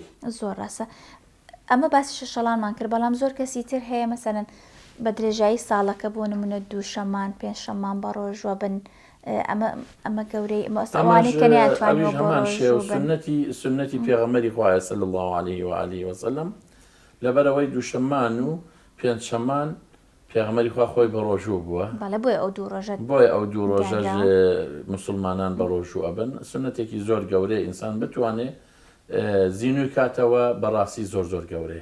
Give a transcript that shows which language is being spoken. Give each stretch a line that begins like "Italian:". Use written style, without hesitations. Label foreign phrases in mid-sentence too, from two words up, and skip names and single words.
Central Kurdish: زۆر ڕاستە ئەمە باسی شەشەڵانمان کرد بەڵام زۆر کەسی تر هەیە مەسەرەن بە درێژایی ساڵەکە بۆ نمونە 2 شەمان 5 شەمان بە ڕۆژوە بن ئەمە گەورەی ئەوانەی کە نەیانتوانیوە بۆ ڕۆژ سنەتی پێغەمبەری خوایە
Arabic: صلی الله عليه وآله وسلم
Central Kurdish: لەبەرەوەی 2 شەمان و 5 شەمان پێغەمبەری خوا خۆی بە ڕۆژوو بووە بەڵێ بۆیە ئەو 2 ڕۆژە بۆیە ئەو 2 ڕۆژە موسڵمانان بە ڕۆژوو ئەبن سنەتێکی زۆر گەورەیە ئینسان بتوانێت زینوی کاتەوە بەڕاستی زۆر زۆر گەورەیە